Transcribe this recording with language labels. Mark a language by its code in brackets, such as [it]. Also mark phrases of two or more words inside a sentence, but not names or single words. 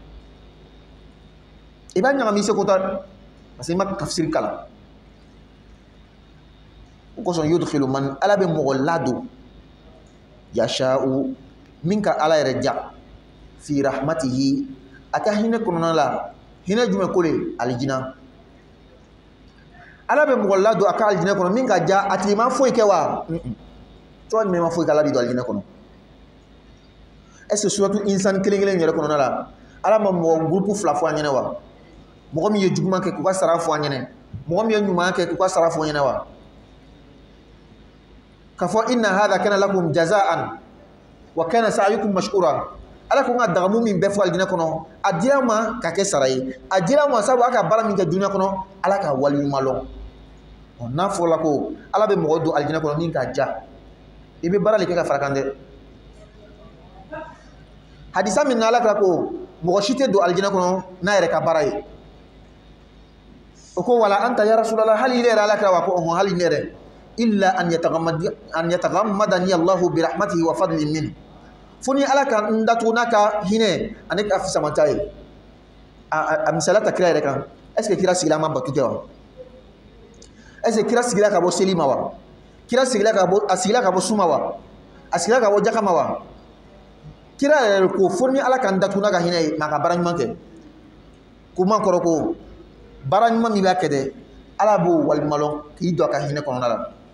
[bm] i b'a ɲagami i seko t'a [fr] parce que [bm] i ma tafsiri kalan o kosɔn [ar] يدخل من [bm] ala bɛ mɔgɔ ladon yasha'u min ka ala yɛrɛ ja [ar] في رحمته [bm] a ka hinɛ kɔnɔna la hinɛ jumɛn ko de alijina ala bɛ mɔgɔ ladon a ka alijinɛ kɔnɔ min ka ja a tigi ma foyi kɛ wa cogoya jumɛn ma foyi kɛ ala de don alijinɛ kɔnɔ [fr] est-ce que [bm] suratu insan kelen-kelen yɛrɛ kɔnɔna la ala ma mɔgɔ groupe fila fɔ an ɲɛnɛ wa mɔgɔ min ye juguman kɛ k'u ka sara fɔ an ɲɛnɛ mɔgɔ min ye ɲuman kɛ k'u ka sara fɔ an ɲɛnɛ wa k'a fɔ [ar] إن هذا كان لكم جزاء وكان سعيكم مشكورا [bm] ala ko n ka dagamu min bɛɛ fɔ alijinɛ kɔnɔ a dira ma ka kɛ sara ye a dira ma sabu a ka baara min kɛ dunuya kɔnɔ ala ka waliɲuman lɔn n'a fɔra ko ala bɛ mɔgɔ don alijinɛ kɔnɔ min ka ja i bɛ baara de kɛ ka fara kan dɛ hadisa min na ala kira ko mɔgɔ si tɛ don alijinɛ kɔnɔ n'a yɛrɛ ka baara ye o ko [ar] ولا أنت يا رسول الله [bm] hali ne yɛrɛ ala kira wa ko ɔhɔn hali ne yɛrɛ [ar] إلا أن يتغمدني الله برحمته وفضل [bm] min fo ni ala ka n datugu n'a ka hinɛ ani ka fisamanta ye a misaliya ta kira yɛrɛ kan [fr] est ce que [bm] kira sigila ma batu kɛ wa [fr] est ce que [bm] kira sigila ka bɔ seli ma wa kira sigila ka bɔ suma wa a sigila ka bɔ jaka ma wa kira yɛrɛ ko fo ni ala ka n datugu n'a ka hinɛ ye mɛ a ka baara ɲuman kɛ ko man kɔrɔ ko baara ɲuman min b'a kɛ dɛ ala b'o waliɲuman lɔn k'i don a ka hinɛ kɔnɔna la